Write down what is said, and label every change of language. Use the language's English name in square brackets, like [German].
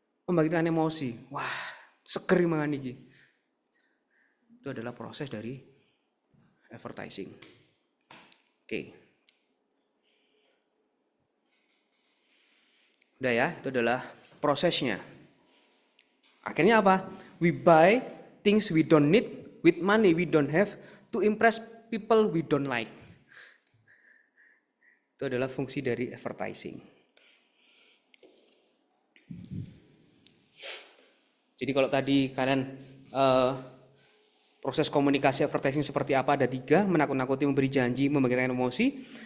[Indonesian] Membangkitkan emosi. [Javanese] Wah, seger mangan iki. [Indonesian] Itu adalah proses dari advertising. Oke. Udah ya, itu adalah prosesnya. Akhirnya apa? [English] We buy things we don't need with money we don't have to impress people we don't like. [Indonesian] Itu adalah fungsi dari advertising. Jadi kalau tadi kalian proses komunikasi advertising seperti apa, ada 3, menakut-nakuti, memberi janji, membangkitkan emosi.